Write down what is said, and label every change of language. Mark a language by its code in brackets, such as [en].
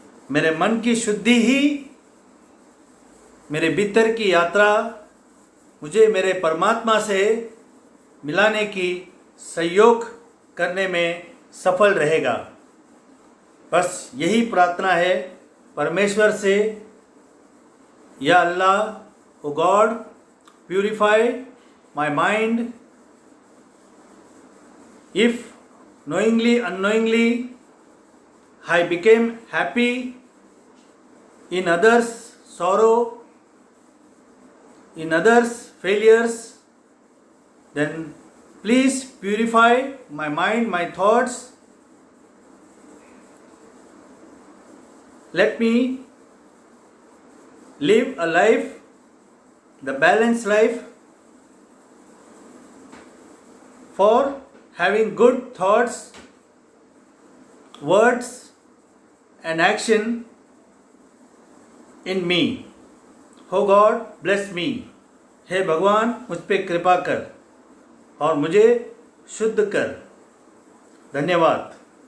[hi] मेरे मन की शुद्धि ही मेरे भीतर की यात्रा मुझे मेरे परमात्मा से मिलाने की सहयोग करने में सफल रहेगा। बस यही प्रार्थना है परमेश्वर से, या अल्लाह [en] O God purify my mind, if knowingly unknowingly I became happy in others sorrow, in others failures, then please purify my mind, my thoughts. Let me live a life, the balanced life, for having good thoughts, words and action in me. Oh God, bless me. [hi] हे भगवान, मुझ पे कृपा कर और मुझे शुद्ध कर। धन्यवाद।